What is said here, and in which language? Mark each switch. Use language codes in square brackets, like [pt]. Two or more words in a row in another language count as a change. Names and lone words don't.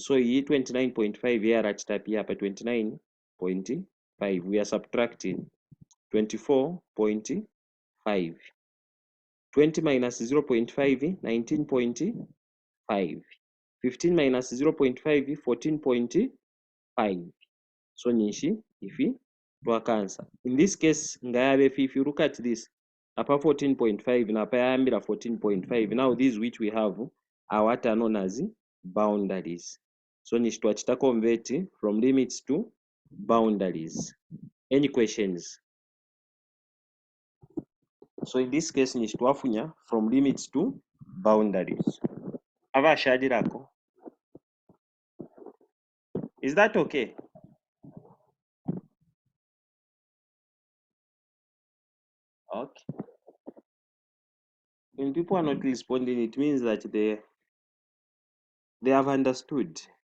[en] So 29.5 here at type here, 29.5. We are subtracting 24.5. 20 minus 0.5, 19.5. 15 minus 0.5, 14.5. [bem] So nishi ifi twakansa. [en] In this case ngayabe if you look at this apa 14.5 [bem] na apa yambira [en] 14.5. Now these which we have are what are known as boundaries. So [bem] nishi twachita [en] convert from limits to boundaries. Any questions? So in this case [bem] nishi twafunya [en] from limits to boundaries. [bem] Ava shadirako. [en] Is that okay? Okay. When people are not responding, it means that they have understood.